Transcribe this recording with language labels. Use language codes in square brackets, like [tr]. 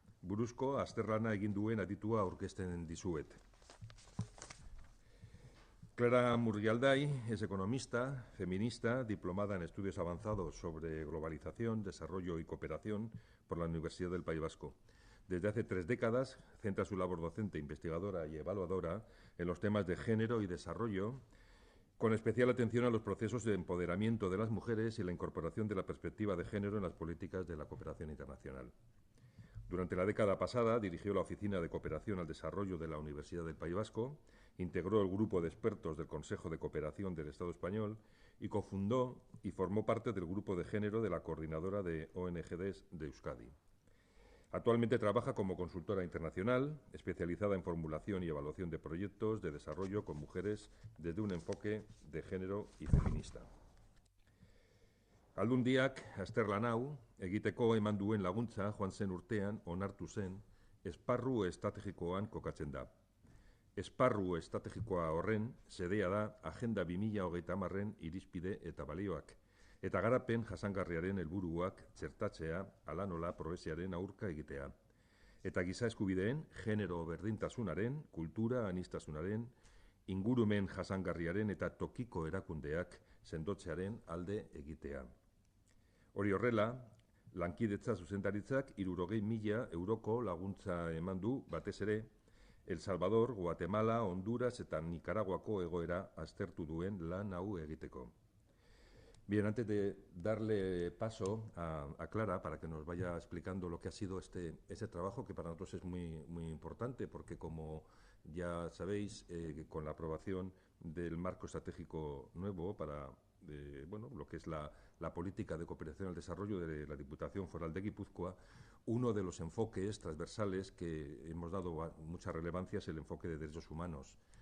[eu] buruzko azterlana egin duen aditua aurkezten dizuet. [es] Clara Murrialday es economista, feminista, diplomada en estudios avanzados sobre globalización, desarrollo y cooperación por la Universidad del País Vasco. Desde hace 3 décadas centra su labor docente, investigadora y evaluadora en los temas de género y desarrollo, con especial atención a los procesos de empoderamiento de las mujeres y la incorporación de la perspectiva de género en las políticas de la cooperación internacional. Durante la década pasada dirigió la Oficina de Cooperación al Desarrollo de la Universidad del País Vasco, integró el grupo de expertos del Consejo de Cooperación del Estado español y cofundó y formó parte del grupo de género de la Coordinadora de ONGs de Euskadi. Actualmente trabaja como consultora internacional, especializada en formulación y evaluación de proyectos de desarrollo con mujeres desde un enfoque de género y feminista. [eu] Aldundiak azterlan hau egiteko eman duen laguntza joan zen urtean onartu zen esparru estrategikoan kokatzen da. Esparru estrategikoa horren xedea da Agenda 2030-en irizpide eta balioak, eta garapen jasangarriaren helburuak txertatzea hala nola probesiaren aurka egitea. Eta giza eskubideen, genero berdintasunaren, kultura aniztasunaren, ingurumen jasangarriaren eta tokiko erakundeak sendotzearen alde egitea. Hori horrela, lankidetza zuzendaritzak 60.000 euroko laguntza eman du batez ere El Salvador, Guatemala, Honduras eta Nicaraguako egoera aztertu duen lan hau egiteko. [es] Bien, antes de darle paso a Clara para que nos vaya explicando lo que ha sido ese trabajo, que para nosotros es muy importante, porque como ya sabéis, con la aprobación del marco estratégico nuevo para lo que es la política de cooperación al desarrollo de la Diputación Foral de Guipúzcoa, uno de los enfoques transversales que hemos dado mucha relevancia es el enfoque de derechos humanos.